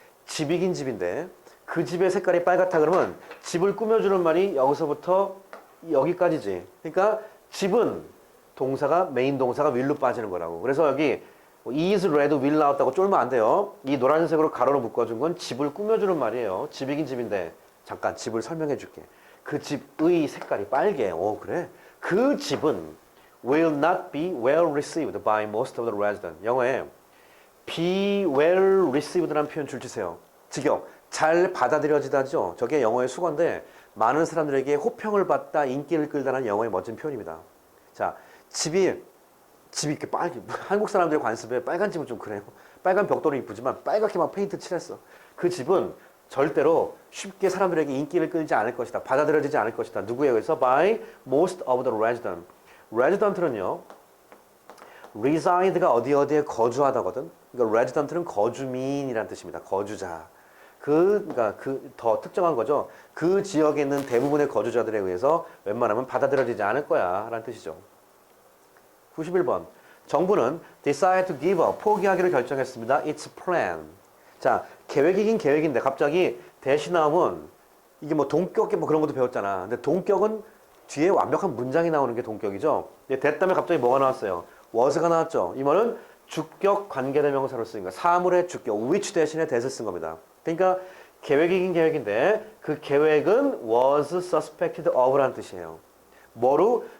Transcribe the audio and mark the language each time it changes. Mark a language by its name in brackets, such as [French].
[Korean] 집이긴 집인데 그 집의 색깔이 빨갛다 그러면 집을 꾸며주는 말이 여기서부터 여기까지지. 그러니까 집은 동사가 메인 동사가 will로 빠지는 거라고. 그래서 여기 [English] is red [Korean] will 나왔다고 쫄면 안 돼요. 이 노란색으로 가로로 묶어준 건 집을 꾸며주는 말이에요. 집이긴 집인데 잠깐 집을 설명해 줄게. 그 집의 색깔이 빨개. 오 그래? 그 집은 [English] will not be well received by most of the residents. [Korean] 영어에 [English] be well received [Korean] 라는 표현 줄 주세요. 직역. 잘 받아들여지다죠. 저게 영어의 수건데 많은 사람들에게 호평을 받다, 인기를 끌다는 영어의 멋진 표현입니다. 자, 집이 이렇게 빨개. 한국 사람들의 관습에 빨간 집은 좀 그래요. 빨간 벽돌은 이쁘지만 빨갛게 막 페인트 칠했어. 그 집은 절대로 쉽게 사람들에게 인기를 끌지 않을 것이다. 받아들여지지 않을 것이다. 누구에 의해서? [English] By most of the residents. resident는요. reside가 [Korean] 어디에 거주하다거든. 그러니까 resident는 거주민이라는 뜻입니다. 거주자. 그러니까 더 특정한 거죠. 그 지역에 있는 대부분의 거주자들에 의해서 웬만하면 받아들여지지 않을 거야 라는 뜻이죠. 91번. 정부는 [English] decide to give up, [Korean] 포기하기로 결정했습니다. [English] Its plan. [Korean] 자, 계획이긴 계획인데 갑자기 대시 나오면 이게 뭐 동격이 뭐 그런 것도 배웠잖아. 근데 동격은 뒤에 완벽한 문장이 나오는 게 동격이죠. 됐다면 갑자기 뭐가 나왔어요? was가 나왔죠. 이 말은 주격 관계대명사로 쓰인 거. 사물의 주격, which 대신에 that을 쓴 겁니다. 그러니까 계획이긴 계획인데 그 계획은 [English] was suspected of [Korean] 라는 뜻이에요. 뭐로?